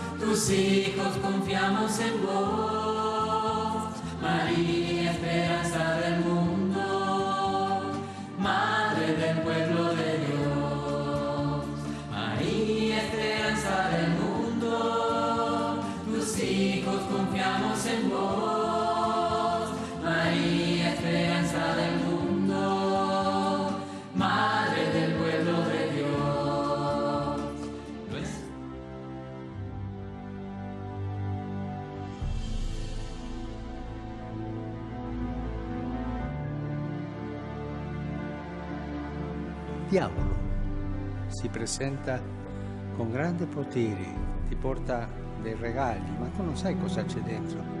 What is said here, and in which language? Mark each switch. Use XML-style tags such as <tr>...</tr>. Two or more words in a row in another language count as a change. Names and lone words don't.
<es>tus hijos confiamos en vos, María, esperanza del mundo, Madre del pueblo de Dios. María, esperanza del mundo, tus hijos confiamos en vos, María, esperanza del mundo, Madre del pueblo de Dios.</es> <it>Diavolo si presenta con grande potere, ti porta dei regali, ma tu non sai cosa c'è dentro.</it>